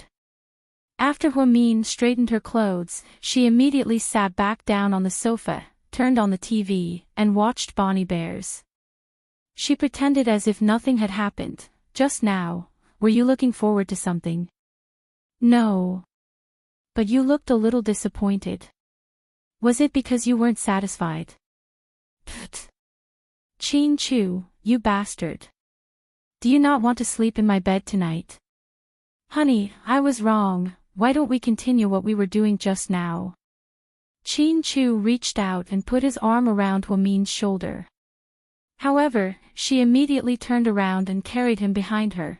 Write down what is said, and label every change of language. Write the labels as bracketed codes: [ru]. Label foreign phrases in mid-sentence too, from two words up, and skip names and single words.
[en] After Hua Min straightened her clothes, she immediately sat back down on the sofa, turned on the TV, and watched Bonnie Bears. She pretended as if nothing had happened. Just now, were you looking forward to something? No. But you looked a little disappointed. Was it because you weren't satisfied? Pfft. Chin Chu, you bastard. Do you not want to sleep in my bed tonight? Honey, I was wrong. Why don't we continue what we were doing just now? Chin Chu reached out and put his arm around Hua Min's shoulder. However, she immediately turned around and carried him behind her.